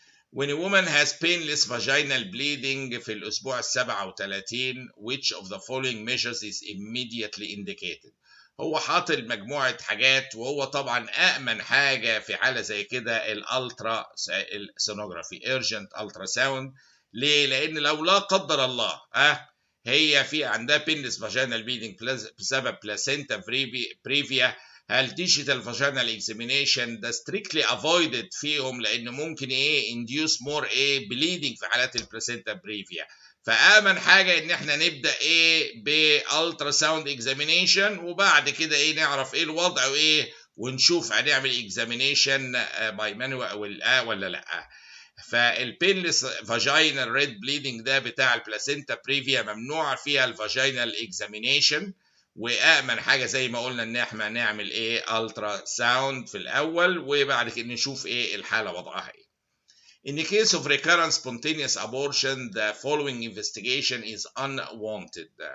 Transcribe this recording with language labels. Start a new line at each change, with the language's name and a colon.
English: When a woman has painless vaginal bleeding
Arabic: في الأسبوع
English: 37 which of the following measures is immediately indicated؟
Arabic: هو حاطط مجموعة حاجات، وهو طبعا أأمن حاجة في حالة زي كده الألترا سونوجرافي
English: urgent ultrasound.
Arabic: ليه؟ لأن لو لا قدر الله هي في عندها painless vaginal bleeding بسبب placenta previa، هل digital vaginal examination ده
English: strictly avoided
Arabic: فيهم لان ممكن ايه
English: induce more
Arabic: ايه bleeding في حالات البلاسينتا بريفيا. فآمن حاجة ان احنا نبدأ ايه بالترا ساوند اكزامينيشن وبعد كده ايه نعرف ايه الوضع وايه ونشوف هنعمل اكزامينيشن باي مانوال ولا لا. فالبينلس فاجينال ريد بليدنج ده بتاع البلاسينتا بريفيا ممنوع فيها الفاجينال اكزامينيشن، وامن حاجه زي ما قلنا ان احنا نعمل ايه الترا ساوند في الاول وبعد كده نشوف ايه الحاله وضعها ايه.
English: In the case of recurrent spontaneous abortion the following investigation is unwanted.